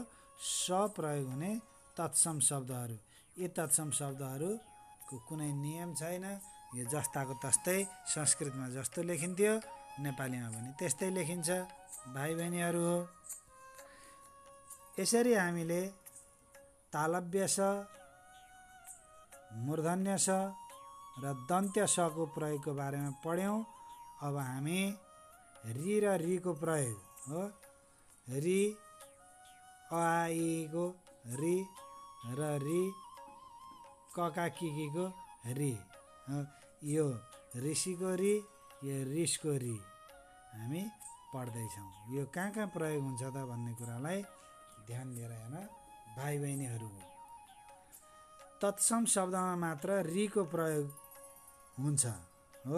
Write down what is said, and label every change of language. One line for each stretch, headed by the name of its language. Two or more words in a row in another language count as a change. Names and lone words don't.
Nepali: स प्रयोग हुने तत्सम शब्दहरू। यी तत्सम शब्दहरूको कुनै नियम छैन। यो जस्ताको तस्तै संस्कृतमा जस्तो लेखिन्थ्यो नेपालीमा पनि त्यस्तै लेखिन्छ भाइ बहिनीहरू हो। यसरी हामीले तालव्य स, मूर्धन्य स र दन्त्य सको प्रयोगको बारेमा पढ्यौँ। अब हामी रि र रीको प्रयोग हो। रि, अ आ इ को रि र रि, कका किकीको रि। यो ऋषिको रि, यो रिसको रि हामी पढ्दैछौँ। यो कहाँ कहाँ प्रयोग हुन्छ त भन्ने कुरालाई ध्यान दिएर हेर्न भाइ बहिनीहरू। तत्सम शब्दमा मात्र रिको प्रयोग हुन्छ हो।